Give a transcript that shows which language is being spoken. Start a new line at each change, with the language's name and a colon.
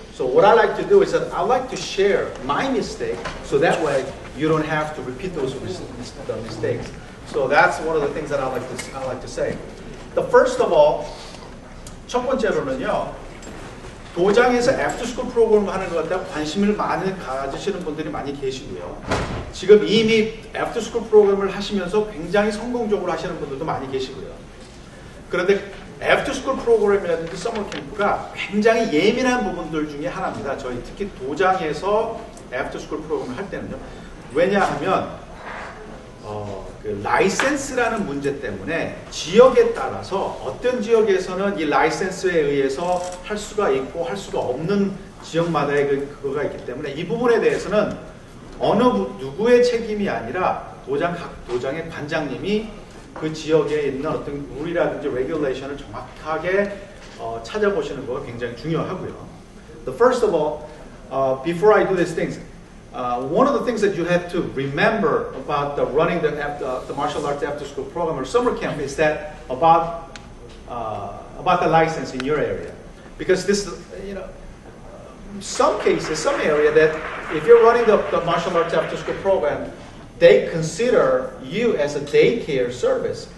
English: So what I like to do is that I like to share my mistake, so that way you don't have to repeat those mistakes. So that's one of the things that I like to say. The first of all,
Korean: 첫 번째로는요, 도장에서 애프터스쿨 프로그램 하는 것 같다 관심을 많이 가지시는 분들이 많이 계시고요. 지금 이미 애프터스쿨 프로그램을 하시면서 굉장히 성공적으로 하시는 분들도 많이 계시고요. 그런데 애프터스쿨 프로그램이라든지 서머 캠프가 굉장히 예민한 부분들 중에 하나입니다. 저희 특히 도장에서 애프터스쿨 프로그램을 할 때는요. 왜냐하면 그 라이센스라는 문제 때문에 지역에 따라서 어떤 지역에서는 이 라이센스에 의해서 할 수가 있고 할 수가 없는 지역마다의 그거가 있기 때문에 이 부분에 대해서는 어느 누구의 책임이 아니라 각 도장의 관장님이 그 지역에 있는 어떤 룰이라든지 레귤레이션을 정확하게 찾아보시는 거가 굉장히 중요하고요.
English: The first of all, before I do these things, one of the things that you have to remember about running the martial arts after school program or summer camp is that about the license in your area, because this, some cases, some area that if you're running the martial arts after school program, they consider you as a daycare service.